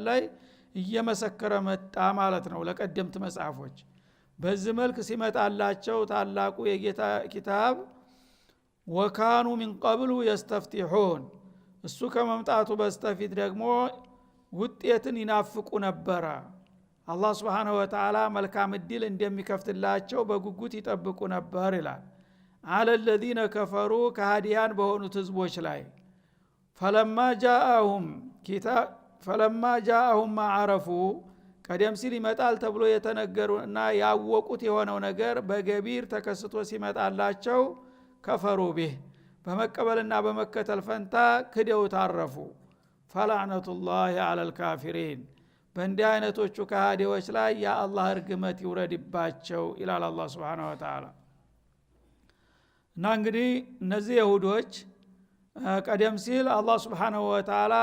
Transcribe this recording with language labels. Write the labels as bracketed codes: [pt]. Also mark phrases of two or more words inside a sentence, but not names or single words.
[am] ላይ እየመሰከረ መጣ ማለት ነው ለቀደምት መጽሐፎች። በዚህ መልክ ሲመጣላቸው ታላቁ የጌታ ኪታብ [ar] وكانوا من قبل يستفتحون [am] እሱ ከመምጣቱ በስተፊት ደግሞ ውጤትን ይናፍቁ ነበረ። አላህ [ar] سبحانه وتعالى [am] መልካም እድል እንደሚከፍትላቸው በጉጉት ይጠብቁ ነበር ይላል። አለ [ar] الذين كفروا [am] ከሃዲያን በሆኑት ህዝቦች ላይ [ar] فلما جاءهم ما عرفوا [am] ቀደም ሲል ይመጣል ተብሎ የተነገሩና ያወቁት የሆነው ነገር በገቢር ተከስቶ ሲመጣላቸው [ar] كفروا به [am] በመቀበልና በመከተል ፈንታ ክደው ታረፉ። [ar] فلعنة الله على الكافرين [am] በእንዲህ አይነቶቹ ከሃዲዎች ላይ የአላህ እርግመት ይውረድባቸው ይላል አላህ [ar] سبحانه وتعالى። [am] እና እንግዲህ እነዚህ ይሁዶች ቀደም ሲል አላህ [ar] سبحانه وتعالى